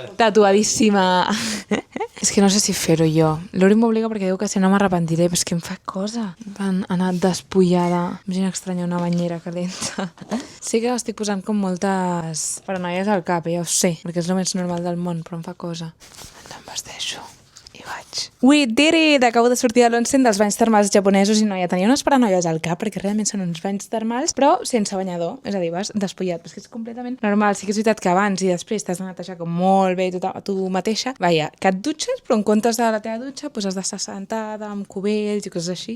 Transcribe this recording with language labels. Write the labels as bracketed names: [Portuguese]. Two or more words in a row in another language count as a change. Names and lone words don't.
[Catalan] Tatuadíssima. És que no sé si fer-ho jo. L'Uri m'obliga perquè diu que si no m'arrepentiré, però és que em fa cosa. Van anar despullada. Imagina estranya una banyera calenta. Sí que estic posant com moltes paranoies al cap, ja ho sé, perquè és el més normal del món, però em fa cosa. No em vesteixo. [English] We did it! [Catalan] Acabo de sortir de l'onsen dels banys termals japonesos i noia, tenia unes paranoies al cap perquè realment són uns banys termals però sense banyador, és a dir, vas despullat, però és que és completament normal. Sí que és veritat que abans i després t'has de netejar com molt bé tu mateixa, vaja, que et dutxes però en comptes de la teva dutxa pues has d'estar sentada amb cubells i coses així.